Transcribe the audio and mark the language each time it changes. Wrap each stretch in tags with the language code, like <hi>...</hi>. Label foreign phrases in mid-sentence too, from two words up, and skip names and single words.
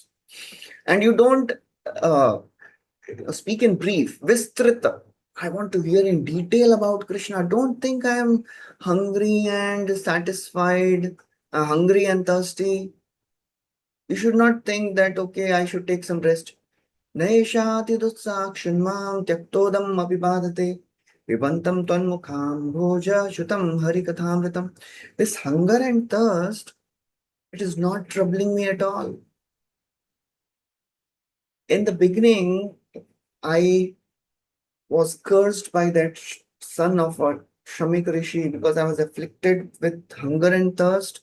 <en>And you don't speak in brief. Vistrita. I want to hear in detail about Krishna. Don't think I am hungry and satisfied, hungry and thirsty. You should not think that, okay, I should take some rest.</en> <sa>Naishati dutsakshinmam tyaktodam abhibadate vibantam tvanmukham bhoja shutam harikathamritam.</sa> <en>This hunger and thirst, it is not troubling me at all. In the beginning, I was cursed by that son of a Shamik Rishi because I was afflicted with hunger and thirst.</en>